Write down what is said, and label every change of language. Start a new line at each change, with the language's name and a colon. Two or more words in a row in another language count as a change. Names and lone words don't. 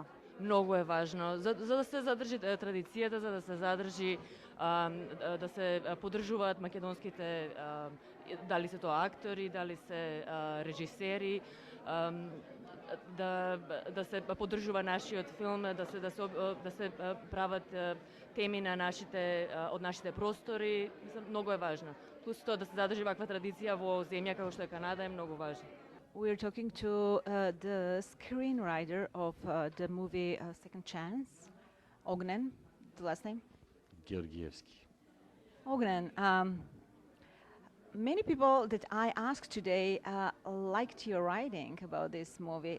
Macedonian: Многу е важно, за да се задржи традицијата, за да се задржи да се поддржуваат македонските, дали се тоа актори, дали се режисери, да се поддржува нашиот филм, да се прават теми на од нашите простори, многу е важно. Плюс тоа да се задржи ваква традиција во земја како што е Канада е многу важно.
English: We're talking to the screenwriter of the movie Second Chance, Ognen, the last name? Georgievski. Ognen, many people that I asked today liked your writing about this movie.